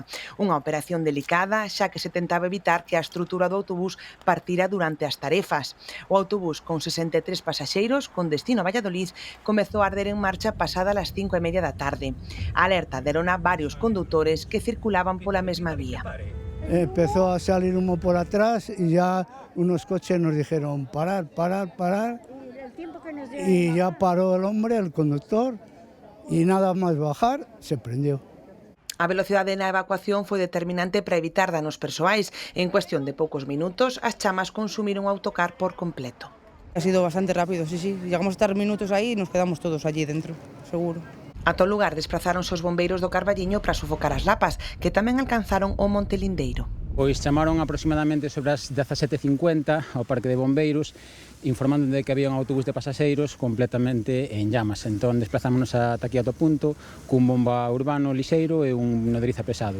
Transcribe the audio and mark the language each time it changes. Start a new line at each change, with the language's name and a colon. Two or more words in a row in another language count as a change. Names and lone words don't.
Galician: Unha operación delicada, xa que se tentaba evitar que a estrutura do autobús partira durante as tarefas. O autobús, con 63 pasaxeiros, con destino a Valladolid, comezou a arder en marcha pasada as 5:30 da tarde. A alerta derona varios condutores que circulaban pola mesma vía.
Spanish: Empezó a salir humo por atrás y ya unos coches nos dijeron parar, parar, parar y ya paró el hombre, el conductor, y nada más bajar se prendió.
Galician: A velocidade na evacuación foi determinante para evitar danos persoais. En cuestión de poucos minutos, as chamas consumiron o autocar por completo.
Spanish: Ha sido bastante rápido, sí, sí. Llegamos a estar minutos ahí y nos quedamos todos allí dentro, seguro.
Galician: Ata o lugar desprazáronse os bombeiros do Carballiño para sofocar as lapas, que tamén alcanzaron o Monte Lindeiro. Pois chamaron aproximadamente sobre as 17:50 ao Parque de Bombeiros, informando de que había un autobús de pasaxeiros completamente en llamas. Entón desplazámonos ata aquí ao punto, cun bomba urbano lixeiro e un nodriza pesado.